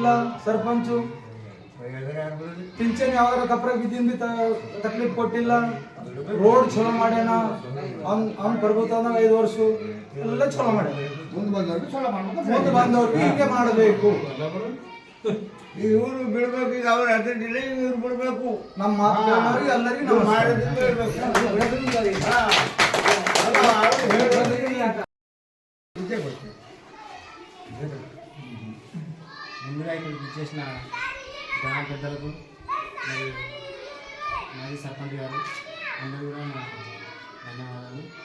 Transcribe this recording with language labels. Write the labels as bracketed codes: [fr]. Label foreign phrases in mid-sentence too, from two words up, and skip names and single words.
[kn] ಸರ್ಪಂಚು ಪಿಂಚಣಿ ಯಾವಾಗ ಕಪ್ರ ಬಿದ್ದಿಂದ ತಕ್ಲೀಫ್ ಕೊಟ್ಟಿಲ್ಲ. ರೋಡ್ ಚಲೋ ಮಾಡ್ಯಾನ. ಅವ್ನು ಪ್ರಭುತ್ವ 5 ವರ್ಷ ಎಲ್ಲ ಚಲೋ ಮಾಡ್ಯಾನ. ಮುಂದೆ ಬಂದವ್ರಿಗೆ ಹೀಗೆ ಮಾಡಬೇಕು. ಇವರು ಬಿಡ್ಬೇಕು. ಈಗ ಅವ್ರ ಅದಿಲ್ಲ, ಇವ್ರು ಬಿಡ್ಬೇಕು. ನಮ್ಮ ಮಾತುಗಳಿಗೆ ಎಲ್ಲರಿಗೂ [te] ముందుగా ఇక్కడ చేసిన గ్రామ పెద్దలకు మరియు మాజీ సర్పంచ్ గారు అందరూ కూడా నాకు ధన్యవాదాలు.